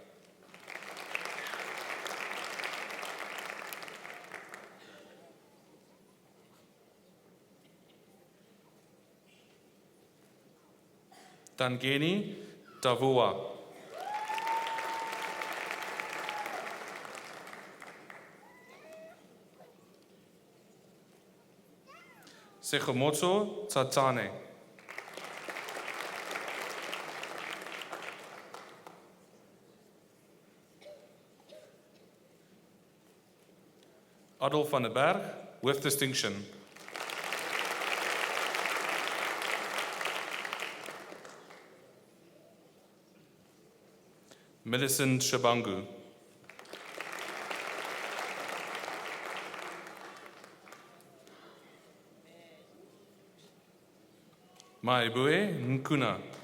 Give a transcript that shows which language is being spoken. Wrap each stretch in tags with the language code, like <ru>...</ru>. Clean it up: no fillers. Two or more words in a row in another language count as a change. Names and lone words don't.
<en>Tangeni Tavua. Sekhomoto Tatane. Adolf van den Berg, with distinction. Millicent Shabangu. Maibue Nkuna.</en>